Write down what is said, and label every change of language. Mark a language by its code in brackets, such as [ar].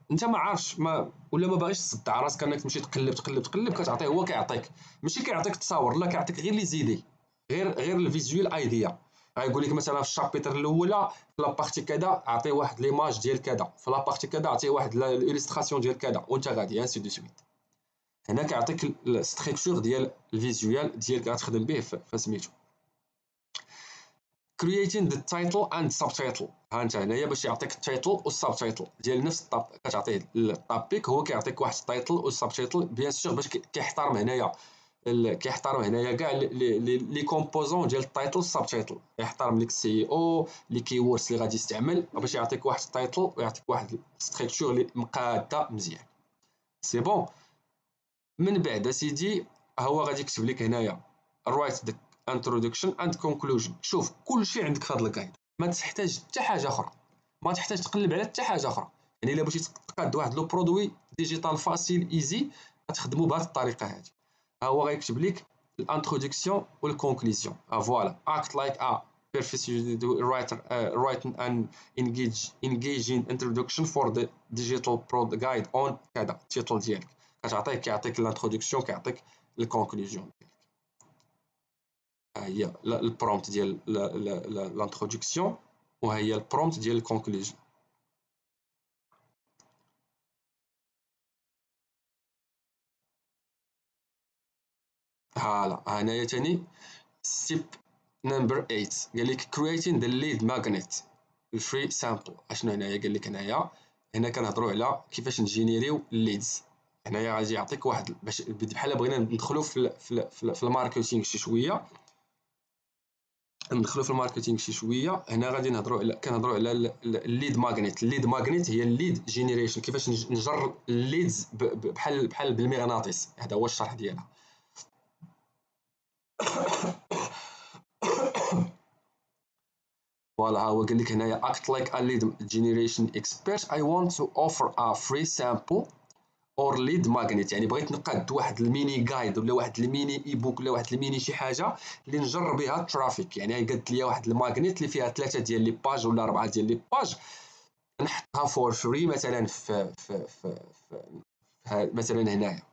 [ar] انت ما عارفش ولا ما باغيش تصدع راسك انك تمشي تقلب كتعطيه هو كيعطيك، ماشي كيعطيك التصاور، لا كيعطيك غير لي زيدي، غير الفيزيوال ايديا. غايقول لك مثلا في الشابيتر الاولى في لابارتي كذا اعطيه واحد ليماج ديال كذا، في لابارتي كذا اعطيه واحد الالستراسيون ديال كذا، وانت غادي انسي دو سويت. هنا كيعطيك الستركتور ديال الفيزيوال ديالك غتخدم به فسميتو. [en] creating the title and subtitle. [ar] ها انت هنايا باش يعطيك التايتل والسبتايتل ديال نفس كتعطيه التابيك، هو كيعطيك واحد التايتل والسبتايتل بيان سور باش كيحترم هنايا كاع لي كومبوزون ديال التايتل والسبتايتل، يحترم لك السي او لي كيوردز اللي غادي يستعمل باش يعطيك واحد التايتل ويعطيك واحد الستركتور اللي مقاده مزيان. [fr] سي بون. [ar] من بعد سيدي هو غادي يكتب لك هنايا [en] write the introduction and conclusion. [ar] شوف كلشي عندك في هذا الجايد، ما تحتاج حتى حاجه اخرى، ما تحتاج تقلب على حتى حاجه اخرى. يعني الا بغيتي تقاد واحد لو برودوي ديجيتال فاسيل ايزي غتخدموا بهذه الطريقه هذه. ها هو غيكتب لك الانتروداكسيون والكونكليزيون. [en] فوالا act like a professional writer writing an engaging introduction for the digital product guide on [ar] كذا التيتل ديالك. كيعطيك الانتروداكسيون، كيعطيك الكونكلوزيون. ها هي البرومبت ديال الانتروداكسيون، وها هي البرومبت ديال الكونكلوزيون. فوالا هنايا ثاني ستيب نمبر 8 قال لك [en] creating the lead magnet [ar] الفري سامبل. اشنو هنايا؟ قال لك هنا كنهضروا على كيفاش نجينيريو الليدز. هنايا غادي يعطيك واحد باش بحال بغينا ندخلوا في الماركتينغ شي شويه. ندخلوا في الماركتينغ شي شويه. هنا غادي كنهضروا على الليد ماغنيت. الليد ماغنيت هي الليد جينيريشن، كيفاش نجر الليدز بحال بالمغناطيس. هذا هو الشرح ديالها. فوالا، ها هو قال لك هنايا [en] act like a lead generation expert. I want to offer a free sample or lead magnet. [ar] يعني بغيت نقاد واحد الميني جايد ولا واحد الميني اي بوك ولا واحد الميني شي حاجه اللي نجر بها الترافيك. يعني قالت لي واحد الماغنيت اللي فيها 3 ديال لي باج ولا 4 ديال لي باج، نحطها فور فري مثلا في مثلا هنايا.